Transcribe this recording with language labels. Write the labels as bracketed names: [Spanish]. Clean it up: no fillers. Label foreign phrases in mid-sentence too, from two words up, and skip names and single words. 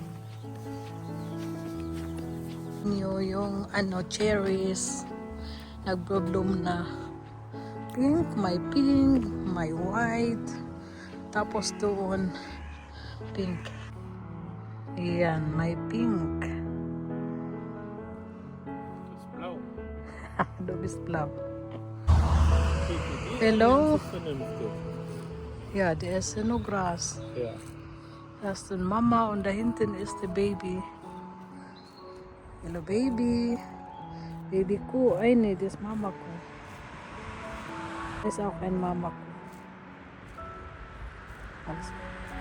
[Filipino] Yung cherries nagbo-bloom na. Pink, may white. Tapos doon pink. Ayan, may pink. [German] Das ist blau. Du bist blau. Die Hello? ist vernünftig. Ja, der ist nur Gras. Ja. Da ist die Mama und da hinten ist der Baby. [Filipino] Hello, Baby. Baby ko. Ay, [German] nee, das ist [Filipino] Mama ko. [German] Das ist auch ein [Filipino] Mama ko. [German] Alles gut.